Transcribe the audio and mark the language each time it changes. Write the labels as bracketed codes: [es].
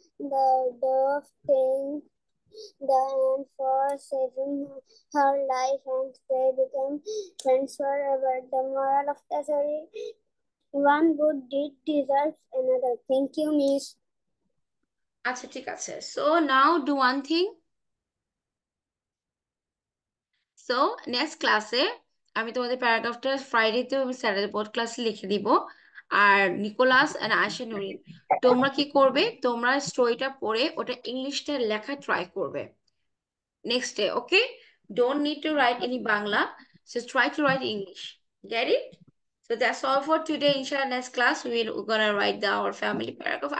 [en] The dove thanked the ant for saving her life, and they became friends forever. The moral of the story: one good deed deserves another. Thank you, Miss. [bn] আচ্ছা ঠিক আছে, [en] so now do one thing. [bn] So next ক্লাসে আমি তোমাদের প্যারাগ্রাফটা ফ্রাইডেতে এবং Saturday board ক্লাসে লিখে দিব। আর নিকোলাস এন্ড আয়েশা নুরিন, তোমরা কি করবে, তোমরা স্টোরিটা পড়ে ওটা ইংলিশটা লেখা ট্রাই করবে [en] next day, okay? Don't need to write any Bangla, just try to write English. Get it? So that's all for today. Inshallah, next class we're gonna write our family paragraph.